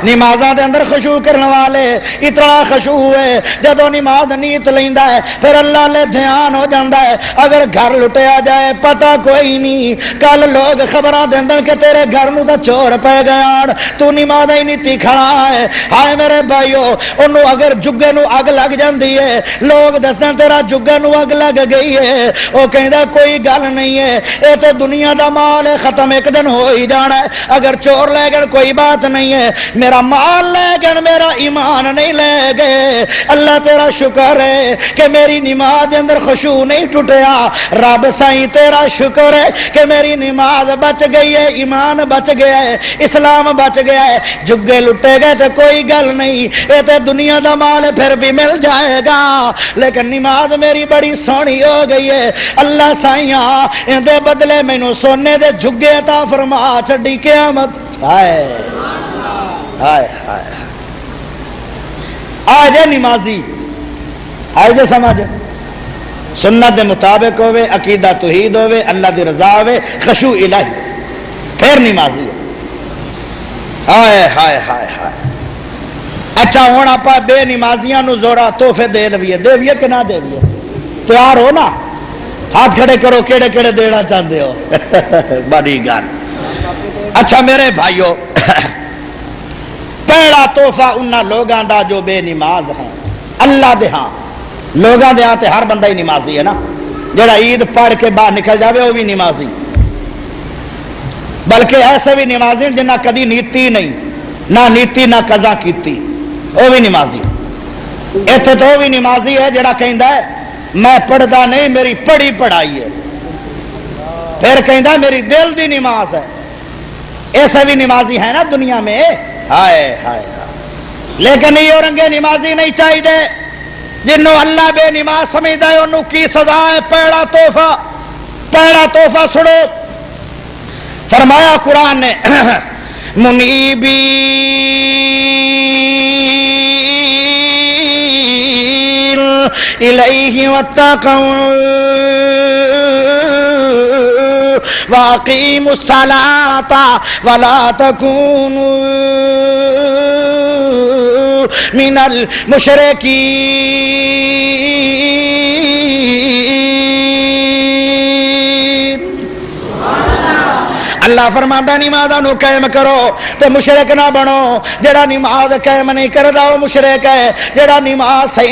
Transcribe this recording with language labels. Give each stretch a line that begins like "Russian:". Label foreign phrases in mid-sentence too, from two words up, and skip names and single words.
Punjabi: نمازاں دے اندر خشوع کرنے والے اتنا خشوع ہوئے جدو نماز نیت لیندا ہے پھر اللہ لے دھیان ہو جاندا ہے اگر گھر لٹیا جائے پتہ کوئی نہیں کل لوگ خبراں دے اندر کہ تیرے گھر نوں تے چور پے گئے تو نماز ہی نہیں کھڑا ہے ہائے میرے بھائیو انہوں اگر جگے نو اگ لگ جاندی ہے لوگ دسدیں تیرا جگے نو اگ لگ گئی ہے وہ کہندا کوئی گل نہیں ہے اے تے دنیا دا مال ہے ختم ایک دن ہو ہی جانا ہے اگر چور لے گئے کوئی بات نہیں ہے میرا مال لے گئے میرا ایمان نہیں لے گئے اللہ تیرا شکر ہے کہ میری نماز دے اندر خشوع نہیں ٹوٹیا رب سائیں تیرا شکر ہے کہ میری نماز بچ گئی ہے ایمان بچ گیا ہے اسلام بچ گیا ہے جگے لٹے گئے تو کوئی گل نہیں یہ تو دنیا دا مال پھر بھی مل جائے گا لیکن نماز میری بڑی سونی ہو گئی ہے اللہ سائیاں ان دے بدلے مینوں سونے دے جگے عطا فرما چھڈی قیامت ہائے ہائے ہائے آج نمازی آج سمجھ سنت دے مطابق ہوئے عقیدہ توحید ہوئے اللہ دی رضا ہوئے خشوع الہی پھر نمازی ہے ہائے ہائے ہائے ہائے اچھا ہوں آپ بے نمازیاں نو زورا تحفے دے دیویے کہ نہ دیویے تیار ہو نا ہاتھ کھڑے کرو کیڑے کیڑے دینا چاہتے ہو بڑی گل اچھا میرے بھائیو پہلا تحفہ انہاں لوگاں دا جو بے نماز ہیں اللہ دے ہاں لوگاں دے ہاں تے ہر بندہ ہی نمازی ہے نا جڑا عید پڑھ کے باہر نکل جاوے وہ بھی نمازی بلکہ ایسے بھی نمازی جنہ کدی نیتی نہیں نہ نیتی نہ قضا کیتی وہ بھی نمازی ایتھے تو وہ بھی نمازی ہے جڑا کہندا ہے میں پڑھدا نہیں میری پڑھی پڑھائی ہے پھر کہندا میری دل دی نماز ہے ایسے بھی نمازی ہے نا دنیا میں ہائے ہائے لیکن یہ رنگے نمازی نہیں چاہیے جنوں اللہ بے نماز سمجھدا ہے انہوں کی سزا ہے پہلا تحفہ سنو فرمایا قرآن نے منیبین
Arabic: الیہ واتقوا واقیموا الصلاۃ ولا تکونوا من المشرکین
Punjabi: اللہ فرماندا نماز نو قائم کرو تے مشرک نہ بنو جڑا نماز قائم نہیں کردا وہ مشرک ہے جڑا نماز صحیح